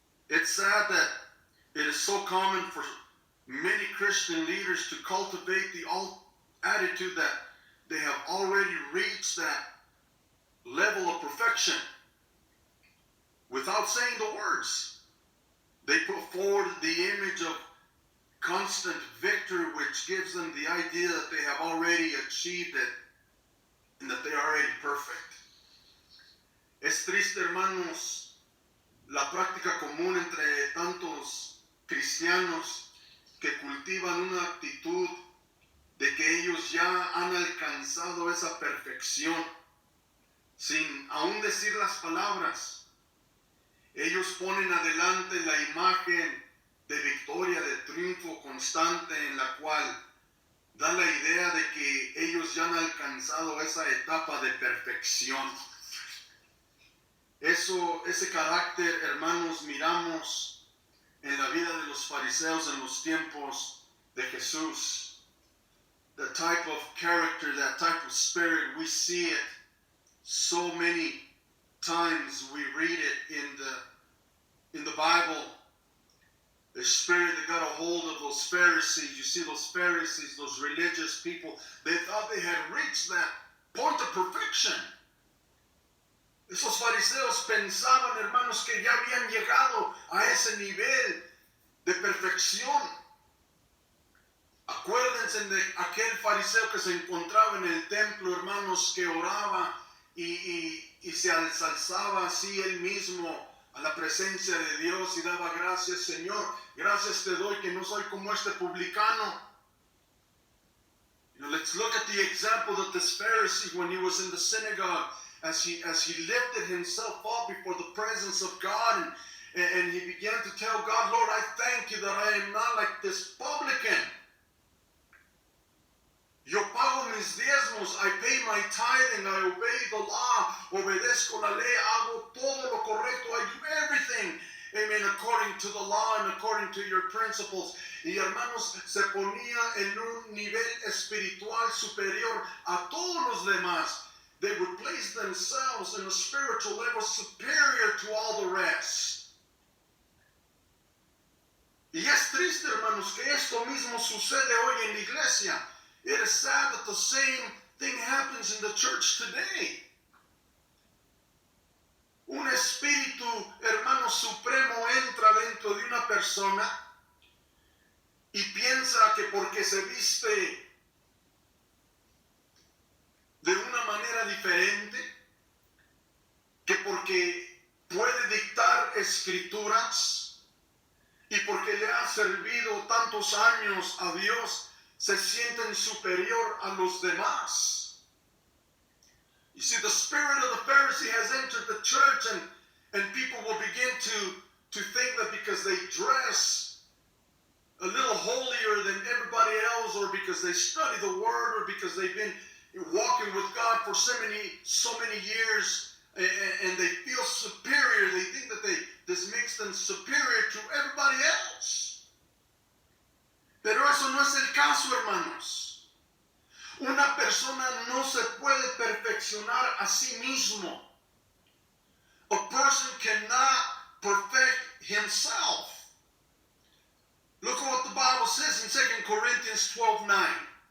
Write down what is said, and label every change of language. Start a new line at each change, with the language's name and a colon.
English: It's sad that it is so common for many Christian leaders to cultivate the attitude that they have already reached that level of perfection without saying the words. They put forward the image of constant victory, which gives them the idea that they have already achieved it and that they are already perfect.
Spanish: Es triste, hermanos, la práctica común entre tantos cristianos que cultivan una actitud de que ellos ya han alcanzado esa perfección sin aún decir las palabras. Ellos ponen adelante la imagen de victoria, de triunfo constante en la cual da la idea de que ellos ya han alcanzado esa etapa de perfección. Ese carácter, hermanos, miramos en la vida de los fariseos en los tiempos de Jesús.
English: The type of character, that type of spirit, we see it so many times. We read it in the Bible. The spirit that got a hold of those Pharisees. You see those Pharisees, those religious people, they thought they had reached that point of perfection.
Spanish: Esos fariseos pensaban, hermanos, que ya habían llegado a ese nivel de perfección. Acuérdense de aquel fariseo que se encontraba en el templo, hermanos, que oraba y se alzaba así él mismo a la presencia de Dios y daba gracias. Señor, gracias te doy que no soy como este publicano.
English: Let's look at the example that this Pharisee, when he was in the synagogue, as he lifted himself up before the presence of God and he began to tell God, Lord, I thank you that I am not like this publican.
Spanish: Yo pago mis diezmos,
English: I pay my tithing, I obey the law,
Spanish: obedezco la ley, hago todo lo correcto,
English: I do everything, amen, according to the law and according to your principles.
Spanish: Y hermanos, se ponía en un nivel espiritual superior a todos los demás.
English: They would place themselves in a spiritual level superior to all the rest.
Spanish: Y es triste, hermanos, que esto mismo sucede hoy en la iglesia.
English: It is sad that the same thing happens in the church today.
Spanish: Un espíritu, hermano, supremo entra dentro de una persona y piensa que porque se viste de una manera diferente, que porque puede dictar escrituras y porque le ha servido tantos años a Dios, se sienten superior a los demás.
English: You see, the spirit of the Pharisee has entered the church and people will begin to think that because they dress a little holier than everybody else, or because they study the word, or because they've been walking with God for so many years, and they feel superior. They think that this makes them superior to everybody else.
Spanish: Pero eso no es el caso, hermanos. Una persona no se puede perfeccionar a sí mismo.
English: A person cannot perfect himself. Look at what the Bible says in 2 Corinthians 12:9.